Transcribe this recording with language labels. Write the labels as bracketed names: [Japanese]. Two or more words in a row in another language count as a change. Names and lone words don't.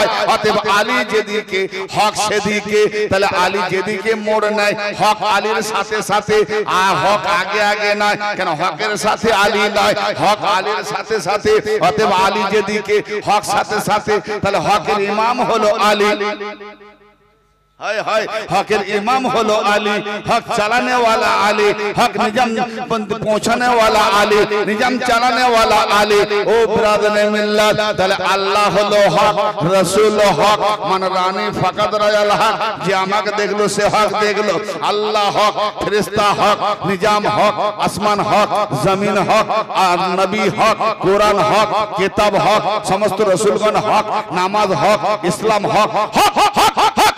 [Bangla] অতএব আলী যেদিকে হক সেদিকে, তাহলে আলী যেদিকে মোড় নেয় হক আলীর সাথে সাথে, আর হক আগে আগে নয়, কেন হকের সাথে আলী নয়, হক আলীর সাথে সাথে। অতএব আলী যেদিকে হক সাথে সাথে, তাহলে হকের ইমাম হলো আলী। [Hindi] हाय हाय [Bangla] হক ইমাম হলো আলী, [Hindi] हक चलाने वाला आली, हक निजाम पहुंचाने वाला आली, निजाम चलाने वाला आली। ओ ब्रादर मिल्लत, [Bangla] তাহলে আল্লাহ হলো হক, রাসূল হক, [Arabic] من رآني فقد رأى الحق. [Bangla] যে আমাকে দেখলো সে হক দেখলো। আল্লাহ হক, ফেরেশতা হক, নিজাম হক, আসমান হক, জমিন হক, আর নবী হক, কোরআন হক, কিতাব হক, সমস্ত রাসূলগণ হক, নামাজ হক, ইসলাম হক, হক হক হক হক।